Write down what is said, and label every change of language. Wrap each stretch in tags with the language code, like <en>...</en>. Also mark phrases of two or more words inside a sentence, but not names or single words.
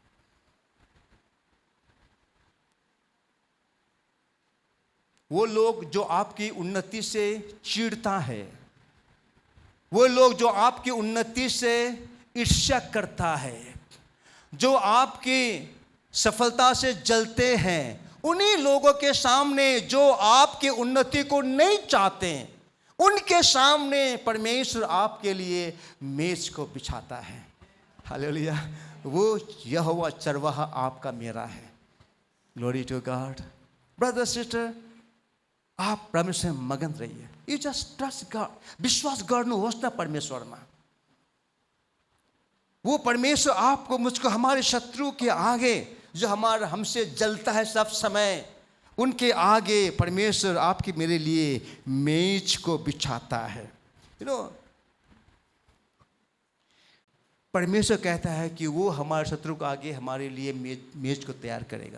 <hi>वो लोग जो आपकी उन्नति से चिढ़ता है, वो लोग जो आपकी उन्नति से ईर्ष्या करता है, जो आपकी सफलता से जलते हैं, उन्हीं लोगों के सामने जो आपकी उन्नति को नहीं चाहते, उनके सामने परमेश्वर आपके लिए मेज को बिछाता है। हालेलुया! वो यहोवा चरवाहा आपका मेरा है।</hi> <en>Glory to God. brother sister,</en> <hi>आप परमेश्वर में मगन रहिए।</hi> <en>You just trust God.</en> <ne>विश्वास गर्नुहोस् न परमेश्वरमा।</ne> <hi>वो परमेश्वर आपको मुझको हमारे शत्रु के आगे, जो हमसे जलता है सब समय, उनके आगे परमेश्वर आपके मेरे लिए मेज को बिछाता है। परमेश्वर कहता है कि वो हमारे शत्रु के आगे हमारे लिए मेज को तैयार करेगा।</hi>